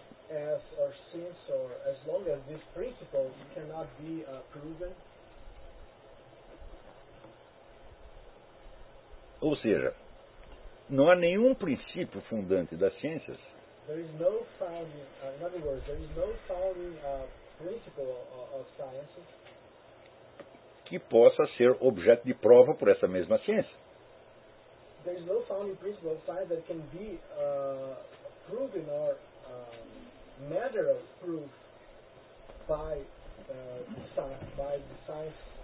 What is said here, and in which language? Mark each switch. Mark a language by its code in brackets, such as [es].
[en] as long as these principles cannot be proven. [pt] Ou seja, não há nenhum princípio fundante das ciências. [en] There is no founding, in other words, there is no founding principle of sciences [pt] que possa ser objeto de prova por essa mesma ciência. [en] There is no founding principle of science that can be proven or matter of proof by the science itself.